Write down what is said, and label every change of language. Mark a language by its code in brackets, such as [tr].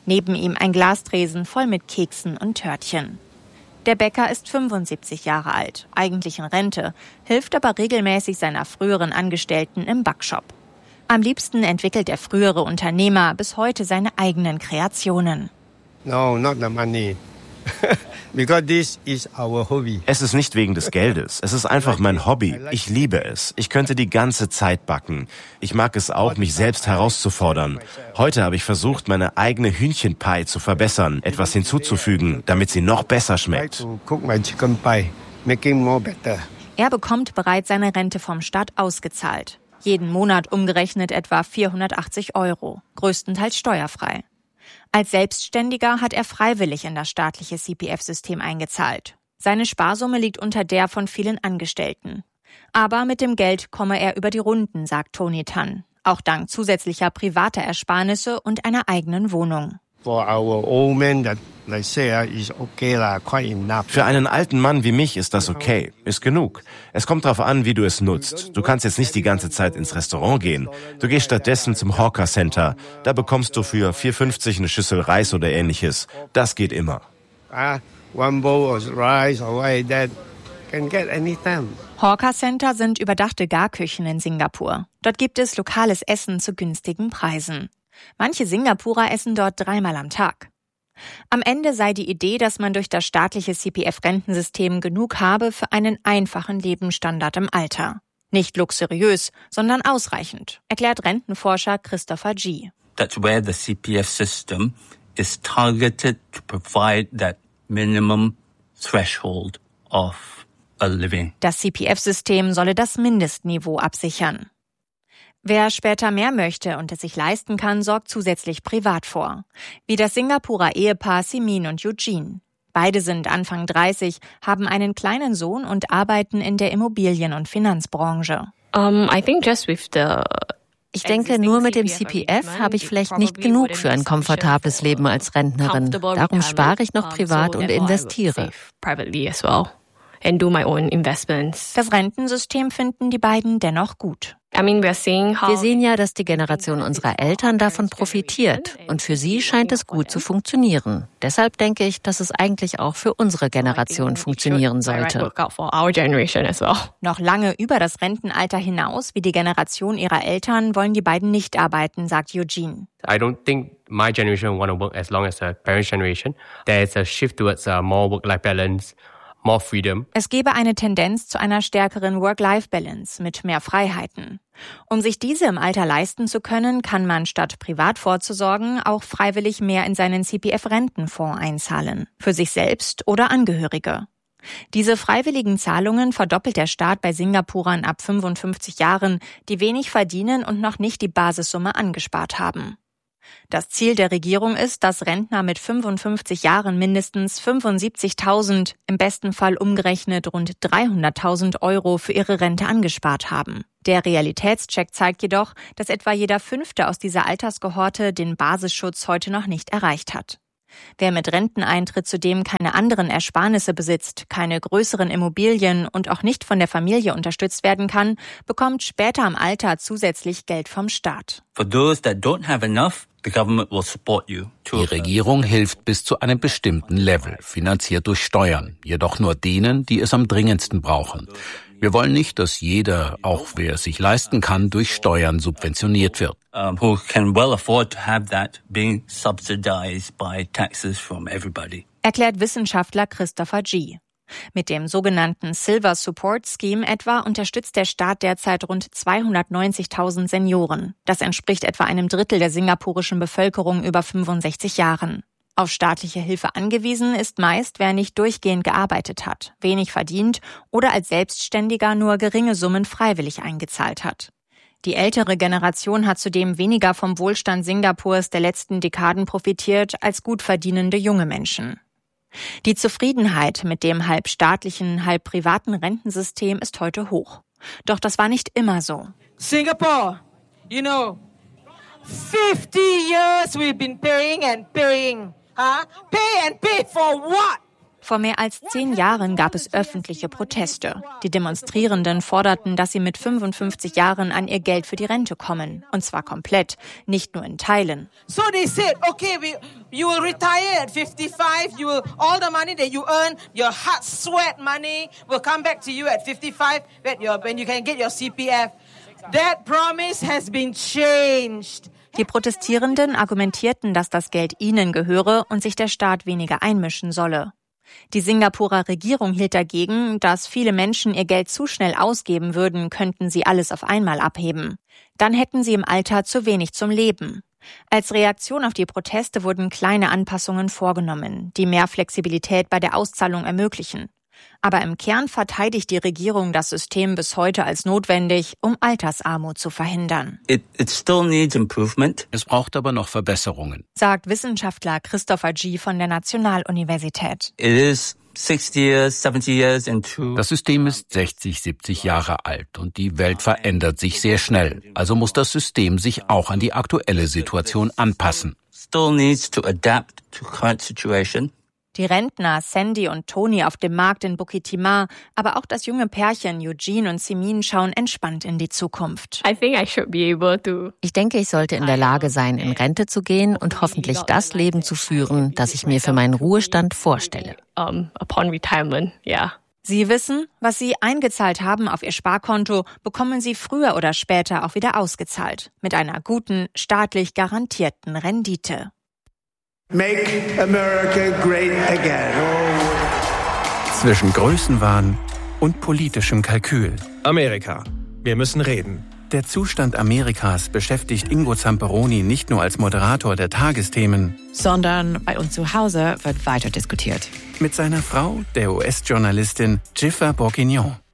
[de] Neben ihm ein Glastresen voll mit Keksen und Törtchen. Der Bäcker ist 75 Jahre alt, eigentlich in Rente, hilft aber regelmäßig seiner früheren Angestellten im Backshop. Am liebsten entwickelt der frühere Unternehmer bis heute seine eigenen Kreationen. [en] No, not the money. Because this is our hobby. [de] Es ist nicht wegen des Geldes. Es ist einfach mein Hobby. Ich liebe es. Ich könnte die ganze Zeit backen. Ich mag es auch, mich selbst herauszufordern. Heute habe ich versucht, meine eigene Hühnchenpie zu verbessern, etwas hinzuzufügen, damit sie noch besser schmeckt. Er bekommt bereits seine Rente vom Staat ausgezahlt. Jeden Monat umgerechnet etwa 480 Euro, größtenteils steuerfrei. Als Selbstständiger hat er freiwillig in das staatliche CPF-System eingezahlt. Seine Sparsumme liegt unter der von vielen Angestellten. Aber mit dem Geld komme er über die Runden, sagt Tony Tan. Auch dank zusätzlicher privater Ersparnisse und einer eigenen Wohnung. Für einen alten Mann wie mich ist das okay, ist genug. Es kommt darauf an, wie du es nutzt. Du kannst jetzt nicht die ganze Zeit ins Restaurant gehen. Du gehst stattdessen zum Hawker Center. Da bekommst du für 4,50 eine Schüssel Reis oder ähnliches. Das geht immer. [en] One bowl of rice or that can get anytime. [de] Hawker Center sind überdachte Garküchen in Singapur. Dort gibt es lokales Essen zu günstigen Preisen. Manche Singapurer essen dort 3-mal am Tag. Am Ende sei die Idee, dass man durch das staatliche CPF-Rentensystem genug habe für einen einfachen Lebensstandard im Alter. Nicht luxuriös, sondern ausreichend, erklärt Rentenforscher Christopher G. [en] That's where the CPF system is targeted to provide that minimum threshold of a living. [de] Das CPF-System solle das Mindestniveau absichern. Wer später mehr möchte und es sich leisten kann, sorgt zusätzlich privat vor. Wie das Singapurer Ehepaar Simin und Eugene. Beide sind Anfang 30, haben einen kleinen Sohn und arbeiten in der Immobilien- und Finanzbranche. Ich denke, nur mit dem CPF habe ich vielleicht nicht genug für ein komfortables Leben als Rentnerin. Darum spare ich noch privat und investiere. Das Rentensystem finden die beiden dennoch gut. Wir sehen ja, dass die Generation unserer Eltern davon profitiert. Und für sie scheint es gut zu funktionieren. Deshalb denke ich, dass es eigentlich auch für unsere Generation funktionieren sollte. Noch lange über das Rentenalter hinaus, wie die Generation ihrer Eltern, wollen die beiden nicht arbeiten, sagt Eugene. [en] I don't think my generation want to work as long as the parents' generation. There is a shift towards more work-life balance. More freedom. [de] Es gäbe eine Tendenz zu einer stärkeren Work-Life-Balance mit mehr Freiheiten. Um sich diese im Alter leisten zu können, kann man statt privat vorzusorgen auch freiwillig mehr in seinen CPF-Rentenfonds einzahlen. Für sich selbst oder Angehörige. Diese freiwilligen Zahlungen verdoppelt der Staat bei Singapurern ab 55 Jahren, die wenig verdienen und noch nicht die Basissumme angespart haben. Das Ziel der Regierung ist, dass Rentner mit 55 Jahren mindestens 75.000, im besten Fall umgerechnet rund 300.000 Euro für ihre Rente angespart haben. Der Realitätscheck zeigt jedoch, dass etwa jeder Fünfte aus dieser Altersgehorte den Basisschutz heute noch nicht erreicht hat. Wer mit Renteneintritt zudem keine anderen Ersparnisse besitzt, keine größeren Immobilien und auch nicht von der Familie unterstützt werden kann, bekommt später im Alter zusätzlich Geld vom Staat. [en] For those that don't have enough, the government will support you. [de] Die Regierung hilft bis zu einem bestimmten Level, finanziert durch Steuern, jedoch nur denen, die es am dringendsten brauchen. Wir wollen nicht, dass jeder, auch wer es sich leisten kann, durch Steuern subventioniert wird. [en] Who can well afford to have that being subsidized by taxes from everybody? [de] Erklärt Wissenschaftler Christopher G. Mit dem sogenannten Silver Support Scheme etwa unterstützt der Staat derzeit rund 290.000 Senioren. Das entspricht etwa einem Drittel der singapurischen Bevölkerung über 65 Jahren. Auf staatliche Hilfe angewiesen ist meist, wer nicht durchgehend gearbeitet hat, wenig verdient oder als Selbstständiger nur geringe Summen freiwillig eingezahlt hat. Die ältere Generation hat zudem weniger vom Wohlstand Singapurs der letzten Dekaden profitiert als gut verdienende junge Menschen. Die Zufriedenheit mit dem halb staatlichen, halb privaten Rentensystem ist heute hoch. Doch das war nicht immer so. [en] Singapore, you know, 50 years we've been paying and paying. Huh? Pay and pay for what? [de] Vor mehr als 10 Jahren gab es öffentliche Proteste. Die Demonstrierenden forderten, dass sie mit 55 Jahren an ihr Geld für die Rente kommen. Und zwar komplett, nicht nur in Teilen. [en] So they said, okay, you will retire at 55, you will, all the money that you earn, your hard sweat money will come back to you at 55, when you can get your CPF. That promise has been changed. [de] Die Protestierenden argumentierten, dass das Geld ihnen gehöre und sich der Staat weniger einmischen solle. Die Singapurer Regierung hielt dagegen, dass viele Menschen ihr Geld zu schnell ausgeben würden, könnten sie alles auf einmal abheben. Dann hätten sie im Alter zu wenig zum Leben. Als Reaktion auf die Proteste wurden kleine Anpassungen vorgenommen, die mehr Flexibilität bei der Auszahlung ermöglichen. Aber im Kern verteidigt die Regierung das System bis heute als notwendig, um Altersarmut zu verhindern. [en] It still needs improvement. [de] Es braucht aber noch Verbesserungen, sagt Wissenschaftler Christopher G. von der Nationaluniversität. [en] It is 60 years, 70 years and two. [de] Das System ist 60, 70 Jahre alt und die Welt verändert sich sehr schnell. Also muss das System sich auch an die aktuelle Situation anpassen. [en] Still needs to adapt to current situation. [de] Die Rentner Sandy und Tony auf dem Markt in Bukit Timah, aber auch das junge Pärchen Eugene und Simin schauen entspannt in die Zukunft. Ich denke, ich sollte in der Lage sein, in Rente zu gehen und hoffentlich das Leben zu führen, das ich mir für meinen Ruhestand vorstelle. Sie wissen, was sie eingezahlt haben auf ihr Sparkonto, bekommen sie früher oder später auch wieder ausgezahlt. Mit einer guten, staatlich garantierten Rendite. [en] Make America great again. [de] Zwischen Größenwahn und politischem Kalkül. Amerika, wir müssen reden. Der Zustand Amerikas beschäftigt Ingo Zamperoni nicht nur als Moderator der Tagesthemen, sondern bei uns zu Hause wird weiter diskutiert. Mit seiner Frau, der US-Journalistin Jiffa Bourguignon.